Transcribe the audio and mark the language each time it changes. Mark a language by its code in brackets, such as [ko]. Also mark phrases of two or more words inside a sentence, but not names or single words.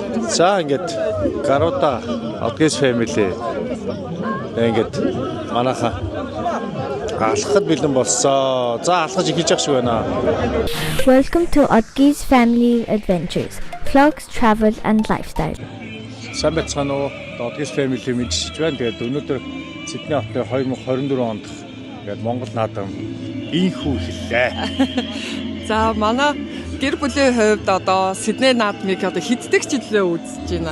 [mn] За ингээд Garuda Odgis family ингээд манайхаа алхахад бэлэн болсон. За алхаж эхэлж явах шиг байна. [en] Welcome to Odgis Family Adventures, vlogs, travel and lifestyle. [mn] Сайн байцгаана уу? Odgis family мэдчихэж байна. Тэгээд өнөөдөр Сидней хотын 2024 онд ингээд Монгол наадам инхүү хэллээ. За манай гэр бүлийн хувьд одоо Сидней наадмыг одоо хэддэг жилээ үзэж байна.